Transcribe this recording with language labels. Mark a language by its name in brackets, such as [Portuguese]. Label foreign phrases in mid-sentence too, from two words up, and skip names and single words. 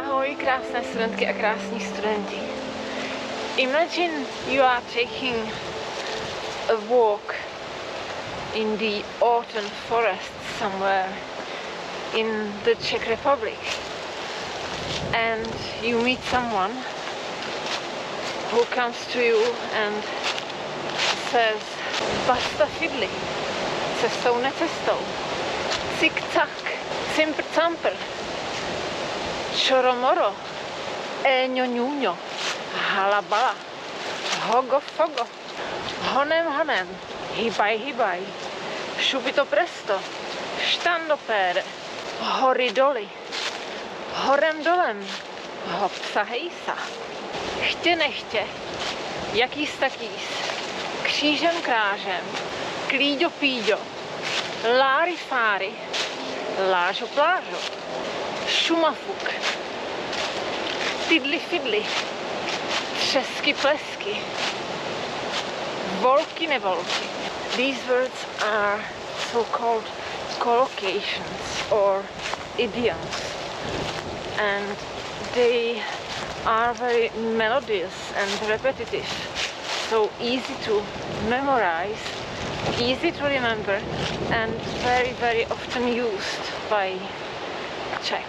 [Czech] Ahoj, krásné studentky a krásní studenti. [English] Imagine you are taking a walk in the autumn forest somewhere in the Czech Republic and you meet someone who comes to you and says [Czech] basta fiddly, cestou necestou, cik-cak, cimpr-campr, čoromoro, éňo-ňúňo, halabala, hogo-fogo, honem-honem, hybaj-hybaj, šupito presto, štandopére, hory-doly, horem-dolem, hopsa-hejsa, chtě-nechtě, jakýs-takýs, křížem-krážem, klíďo-píďo, lári-fári, lážo-plážo, šumafuk, tydli-fidli, třesky-plesky, volky-nevolky. [English] These words are so-called collocations or idioms, and they are very melodious and repetitive, so easy to memorize, easy to remember, and very, very often used by Czechs.